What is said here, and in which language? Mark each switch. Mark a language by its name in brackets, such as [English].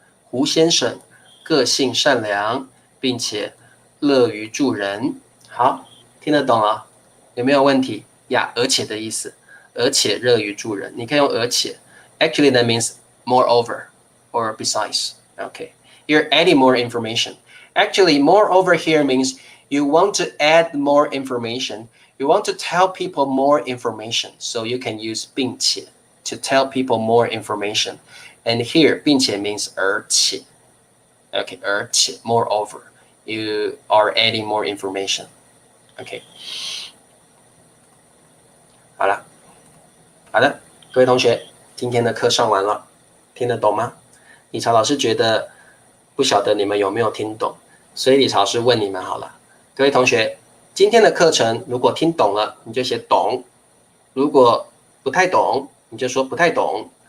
[Chinese] 胡先生个性善良并且乐于助人好听得懂了有没有问题呀而且的意思而且乐于助人你可以用而且 [English] actually that means moreover or besides OK you're adding more information Actually, moreover here means you want to add more information. You want to tell people more information. So you can use 并且 to tell people more information. And here, 并且 means 而且. Okay, 而且 moreover. You are adding more information. Okay. [Chinese] 好了，好的，各位同学，今天的课上完了，听得懂吗？理查老师觉得不晓得你们有没有听懂。所以理查老师问你们好了，各位同学，今天的课程如果听懂了，你就写懂；如果不太懂，你就说不太懂。